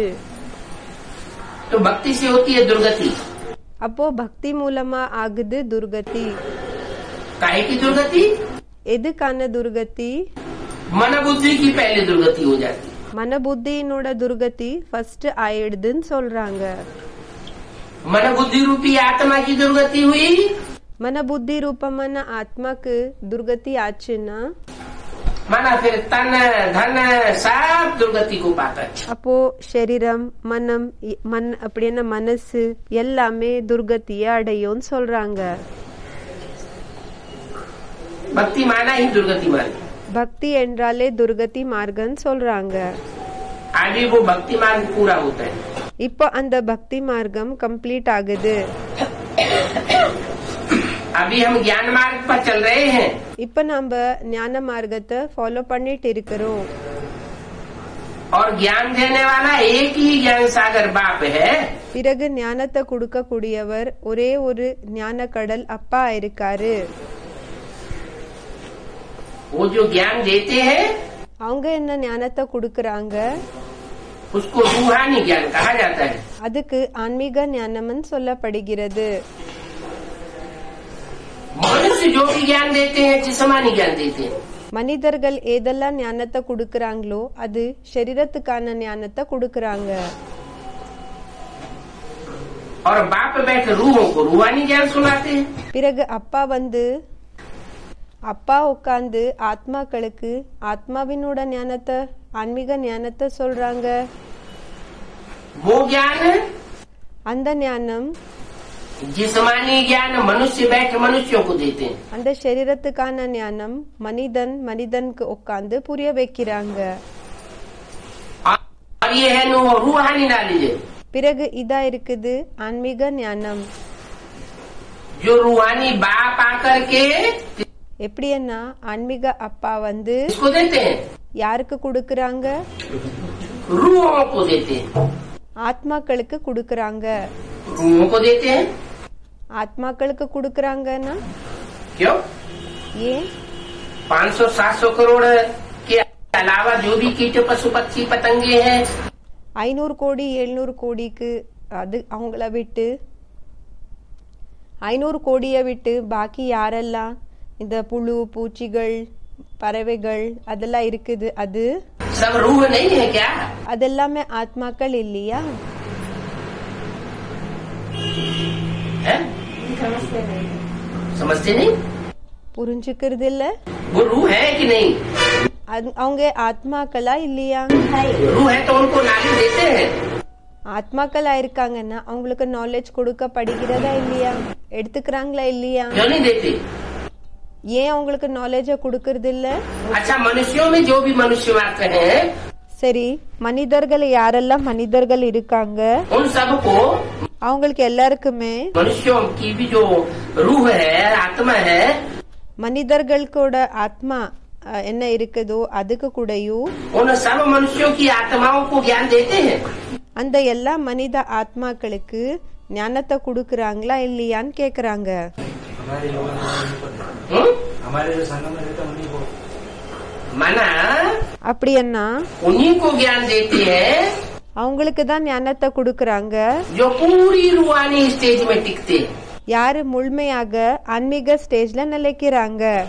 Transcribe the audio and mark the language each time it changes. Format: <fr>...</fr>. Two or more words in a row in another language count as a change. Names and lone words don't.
<hi>तो भक्ति से होती है दुर्गति।</hi> <ta>அப்போ பக்தி மூலமா ஆகுது துர்கதி.</ta> <hi>काहे की दुर्गति।</hi> <ta>எதுக்கான துர்கதி?</ta> <hi>मन बुद्धि की पहले दुर्गति हो जाती।</hi> <ta>மன புத்தியினோட துர்கதி ஃபர்ஸ்ட் ஆயிடுதுன்னு சொல்றாங்க.</ta> <hi>मन बुद्धि रूपी आत्मा की दुर्गति हुई, मन बुद्धि रूपमान आत्माக்கு दुर्गति ஆச்சுன்னா माना फिर तन धन सब दुर्गति को पाता है।</hi> <ta>அப்போ சரீரம் மன் அப்படின்னா மனசு எல்லாமே துர்கதியை அடையும்னு சொல்றாங்க.</ta> <hi>भक्ति माना ही दुर्गति मार्ग,</hi> <ta>பக்தி என்றாலே துர்கதி மார்க்கம்னு சொல்றாங்க.</ta> <hi>अभी वो भक्ति मार्ग पूरा होता है।</hi> <ta>இப்போ அந்த பக்தி மார்க்கம் கம்ப்ளீட் ஆகுது.</ta> <hi>अभी हम ज्ञान मार्ग पर चल रहे हैं।</hi> <ta>இப்ப நாம ஞான மார்க்கத்தை ஃபாலோ பண்ணிட்டு இருக்கிறோம்.</ta> <hi>और ज्ञान देने वाला एक ही ज्ञान सागर बाप है।</hi> <ta>பிறகு ஞானத்தை கொடுக்க கூடியவர் ஒரே ஒரு ஞான கடல் அப்பா இருக்காரு.</ta> <hi>वो जो ज्ञान देते हैं</hi> <ta>அவங்க என்ன ஞானத்தை கொடுக்கறாங்க,</ta> <hi>उसको रूहानी ज्ञान कहा जाता है।</hi> <ta>அதுக்கு ஆன்மீக ஞானம்னு சொல்லப்படுகிறது.</ta> <hi>मनुष्य जो भी ज्ञान देते हैं जिस्मानी ज्ञान देते हैं।</hi> <ta>மனிதர்கள் ஏதெல்லாம் ஞானத்தை கொடுக்கறாங்களோ அது சரீரத்துக்கான ஞானத்தை கொடுக்கறாங்க.</ta> <hi>और बाप बैठ रूहों को रूहानी ज्ञान सुनाते हैं।</hi> <ta>பிறகு அப்பா உட்கார்ந்து ஆத்மாக்களுக்கு ஆத்மாவினோட ஞானத்தை ஆன்மீக ஞானத்தை சொல்றாங்க.</ta> <hi>वो ज्ञान</hi> <ta>அந்த ஞானம்</ta> <hi>जिस्मानी ज्ञान मनुष्य बैठ मनुष्यों को देते हैं।</hi> <ta>அந்த சரீரத்துக்கான ஞானம் மனிதனுக்கு உட்கார்ந்து புரிய வைக்கிறாங்க.</ta> <hi>और ये है नो रूहानी नॉलेज,</hi> <ta>பிறகு இதா இருக்குது ஆன்மீக ஞானம்.</ta> <hi>जो रूहानी बाप आकर के</hi> <ta>எப்படின்னா ஆன்மீக அப்பா வந்து</ta> <hi>इसको देते हैं,</hi> <ta>யாருக்கு கொடுக்கறாங்க,</ta> <hi>रूहों को देते हैं।</hi> <ta>ஆத்மாக்களுக்கு கொடுக்கறாங்க.</ta> <hi>रूहों को देते हैं</hi> <ta>ஆத்மாக்களுக்கு கொடுக்கறாங்கன்னா</ta> <hi>क्यों?</hi> <ta>ஏன்?</ta> <hi>500-700 करोड़ के अलावा जो भी कीट पशु पक्षी पतंगे हैं</hi> <ta>500 கோடி 700 கோடிக்கு அது அவங்கள விட்டு 500 கோடியை விட்டு பாக்கி யாரெல்லாம் இந்த புழு பூச்சிகள் பறவைகள் அதெல்லாம் இருக்குது, அது</ta> <hi>सब रूह नहीं है क्या?</hi> <ta>அதெல்லாமே ஆத்மாக்கள் இல்லையா?</ta> <hi>है? समझते नहीं?</hi> <ta>புரிஞ்சுக்கிறது இல்ல.</ta> <hi>वो रूह है कि नहीं?</hi> <ta>அவங்க ஆத்மாக்களா இல்லையா?</ta> <hi>रूह है तो उनको नॉलेज देते हैं।</hi> <ta>ஆத்மாக்களா இருக்காங்கன்னா அவங்களுக்கு நாலேஜ் கொடுக்கப்படுகிறதா இல்லையா? எடுத்துக்கிறாங்களா இல்லையா?</ta> <hi>क्यों नहीं देते?</hi> <ta>ஏன் அவங்களுக்கு நாலேஜ கொடுக்கறது இல்ல?</ta> <hi>अच्छा, मनुष्यों में जो भी मनुष्य मात्र हैं</hi> <ta>சரி, மனிதர்கள் யாரெல்லாம் மனிதர்கள் இருக்காங்க</ta> <hi>उन सबको</hi> <ta>அவங்களுக்கு எல்லாருக்குமே</ta> <hi>मनुष्यों की भी जो रूह है आत्मा है</hi> <ta>மனிதர்களுக்கோட ஆத்மா என்ன இருக்குதோ அதுக்கு கூடயும்</ta> <hi>उन सब मनुष्यों की आत्माओं को ज्ञान देते हैं।</hi> <ta>அந்த எல்லா மனித ஆத்மாக்களுக்கு ஞானத்தை கொடுக்கறாங்களா இல்லையான்னு கேக்குறாங்க.</ta> <hi>हमारे जो संगम में रहते हैं उन्हीं को माना</hi> <ta>அப்படின்னா</ta> <hi>उन्हीं को ज्ञान देते हैं</hi> <ta>அவங்களுக்கு தான் ஞானத்தை கொடுக்கறாங்க</ta> <hi>जो पूरी रूहानी स्टेज में टिकते हैं।</hi> <ta>யாரு முழுமையாக ஆன்மீக ஸ்டேஜ்ல நிலைக்கிறாங்க.</ta>